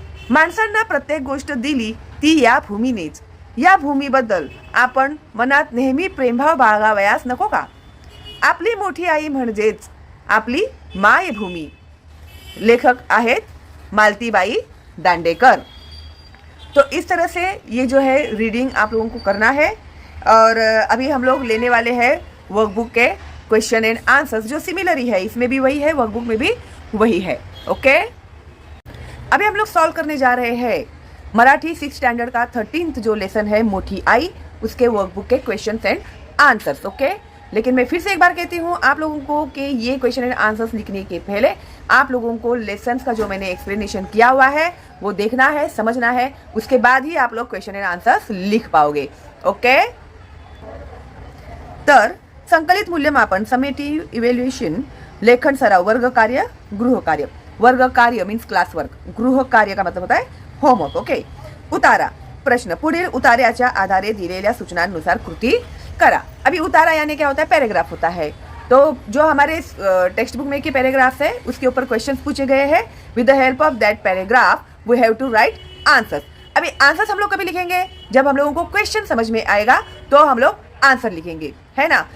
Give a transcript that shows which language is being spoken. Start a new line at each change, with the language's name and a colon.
Marathi: माणसांना प्रत्येक गोष्ट दिली ती या भूमीनेच. या भूमीबद्दल आपण मनात नेहमी प्रेमभाव बाळगावयास नको का? आपली मोठी आई म्हणजेच आपली मायभूमी. लेखक आहेत मालतीबाई दांडेकर.
Hindi: तो इस तरह से ये जो है रीडिंग आप लोगों को करना है. और अभी हम लोग लेने वाले हैं वर्कबुक के क्वेश्चन एंड आंसर्स, जो सिमिलर ही है, इसमें भी वही है, वर्कबुक में भी वही है. ओके, अभी हम लोग सॉल्व करने जा रहे हैं मराठी 6th स्टैंडर्ड का 13th जो लेसन है मोठी आई, उसके वर्कबुक के क्वेश्चन एंड आंसर्स. ओके, लेकिन मैं फिर से एक बार कहती हूँ आप लोगों को कि ये क्वेश्चन एंड आंसर्स लिखने के पहले आप लोगों को लेसन्स का जो मैंने एक्सप्लेनेशन किया हुआ है वो देखना है, समझना है. उसके बाद ही आप लोग क्वेश्चन एंड आंसर्स लिख पाओगे.
Marathi: ओके, तर संकलित मूल्यमापन, समेटिव इव्हॅल्युएशन, लेखन सराव, वर्ग कार्य, गृह कार्य.
Hindi: वर्ग कार्य मीन्स क्लास वर्क, गृह कार्य का मतलब होता है होमवर्क.
Marathi: ओके, उतारा प्रश्न, पुढील उतार्याच्या आधारे दिलेल्या सूचनांनुसार कृती करा.
Hindi: अभी उतारा यानी क्या होता है? पैराग्राफ होता है. तो जो हमारे टेक्स्ट बुक में के पैराग्राफ है उसके ऊपर क्वेश्चंस पूछे गए हैं.
English: With the help of that paragraph we have to write answers.
Hindi: अभी आंसर्स हम लोग कभी लिखेंगे जब हम लोगों को क्वेश्चन समझ में आएगा तो हम लोग आंसर लिखेंगे, है ना.